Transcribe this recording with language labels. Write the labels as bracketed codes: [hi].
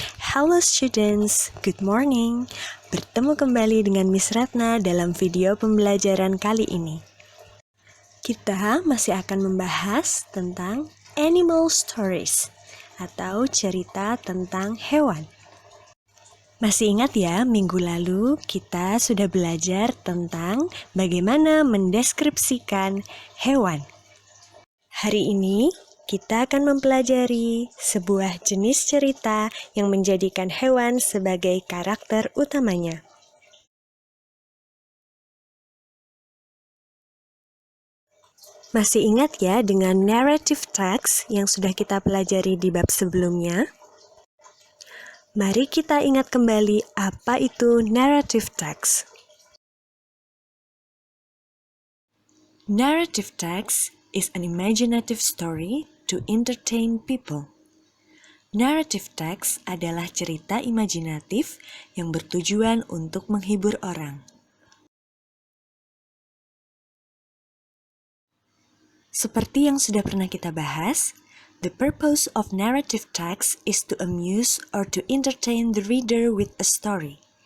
[en] Hello students, good morning. [id] Bertemu kembali dengan Miss Ratna dalam video pembelajaran kali ini. Kita masih akan membahas tentang [en] animal stories [id] atau cerita tentang hewan. Masih ingat ya, minggu lalu kita sudah belajar tentang bagaimana mendeskripsikan hewan. Hari ini kita akan mempelajari sebuah jenis cerita yang menjadikan hewan sebagai karakter utamanya. Masih ingat ya dengan narrative text yang sudah kita pelajari di bab sebelumnya? Mari kita ingat kembali apa itu narrative text. [en] Narrative text is an imaginative story to entertain people. [id] Narrative text adalah cerita imajinatif yang bertujuan untuk menghibur orang. Seperti yang sudah pernah kita bahas, [en] the purpose of narrative text is to amuse or to entertain the reader with a story.